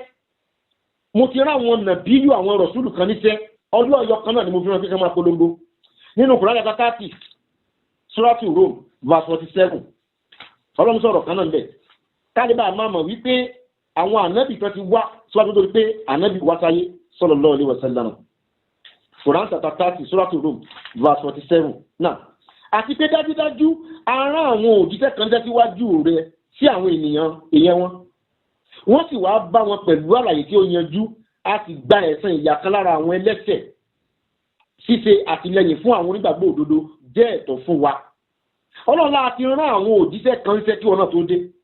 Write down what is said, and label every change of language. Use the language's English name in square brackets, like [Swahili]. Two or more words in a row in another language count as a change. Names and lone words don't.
[Yoruba] mo ti rán àwọn nàbíyù àwọn rọ̀ṣúlù kan níṣẹ́ ọlọ́run ẹyọ kan náà ni mo fi rán kíkẹ́ máa polongo nínú Kùránì chapter 30 Suratul Rum verse 47 ọlọ́run sọ̀rọ̀ kan náà ń bẹ̀ kálíbà máa mọ̀ wípé àwọn ànábì kan ti wá síwájú tó rí pé ànábì wá sáyé [Arabic] صلى الله عليه وسلم [Yoruba] Quran chapter 30 Suratul Rum verse 47 náà àti pé dájúdájú ara àwọn òjíṣẹ́ kan jẹ́ síwájú rẹ̀ sí àwọn èèyàn wọn wọ́n sì wá bá wọn pẹ̀lú àlàyé tí ó yanjú a sì gba ẹ̀san ìyà kan lára àwọn ẹlẹ́ṣẹ̀ ṣíṣe àtìlẹ́yìn fún àwọn onígbàgbọ́ òdodo jẹ́ ẹ̀tọ́ fún wa ọlọ́run láti rán àwọn òjíṣẹ́ kan ṣiṣẹ́ kí wọn náà tó dé